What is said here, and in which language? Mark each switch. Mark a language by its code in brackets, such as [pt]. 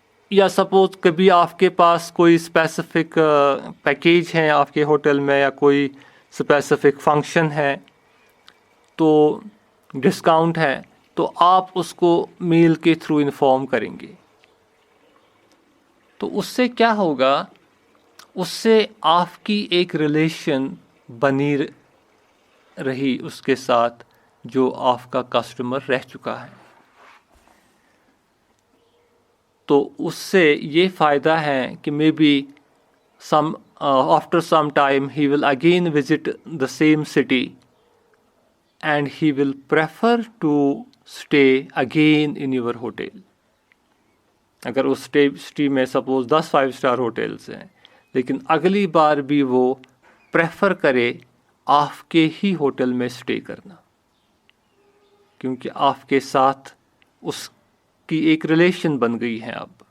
[ur] یا سپوز کبھی آپ کے پاس کوئی اسپیسیفک پیکیج ہیں آپ کے ہوٹل میں, یا کوئی اسپیسیفک فنکشن ہے تو ڈسکاؤنٹ ہے, تو آپ اس کو میل کے تھرو انفارم کریں گے. تو اس سے کیا ہوگا, اس سے آپ کی ایک ریلیشن بنی رہی اس کے ساتھ جو آپ کا کسٹمر رہ چکا ہے. تو اس سے یہ فائدہ ہے کہ may be [en] after some time he will again visit the same city and he will prefer to stay again in your hotel. [ur] اگر اس سٹی میں سپوز 10 5 star ہوٹلس ہیں, لیکن اگلی بار بھی وہ پریفر کرے آپ کے ہی ہوٹل میں اسٹے کرنا, کیونکہ آپ کے ساتھ اس کی ایک ریلیشن بن گئی ہے اب.